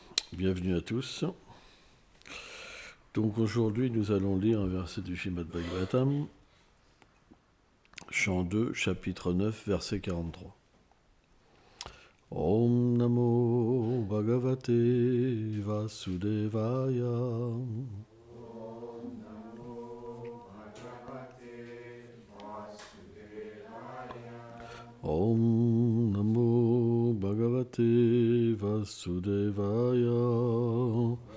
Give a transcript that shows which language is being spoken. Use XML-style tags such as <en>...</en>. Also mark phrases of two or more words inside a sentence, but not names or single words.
<fr>Bienvenue à tous. Donc aujourd'hui, nous allons lire un verset du Srimad Bhagavatam, chant 2, chapitre 9, verset 43.</fr> <sa>ॐ नमो भगवते वासुदेवाय. ॐ नमो भगवते वासुदेवाय.</sa>